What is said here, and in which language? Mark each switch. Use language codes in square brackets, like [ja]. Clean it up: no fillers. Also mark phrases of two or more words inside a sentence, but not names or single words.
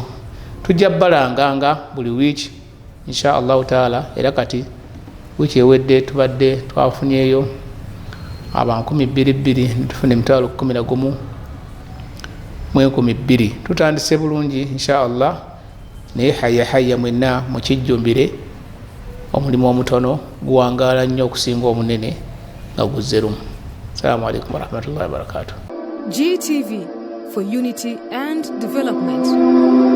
[lg] Tujja bbalanganga buli wiiki [ar] إن شاء الله تعالى, [lg] era kati wiiki ewedde tubadde twafunyeeyo abantu 2,200 tufuna emitwalo 11,200. Tutandise bulungi [ar] إن شاء الله, [lg] naye hayya mwenna mukijjumbire, omulimu omutono guwangaala nnyo okusinga omunene nga guzze lumu. [ar] السلام عليكم ورحمة الله وبركاته. [en] GTV, for unity and development.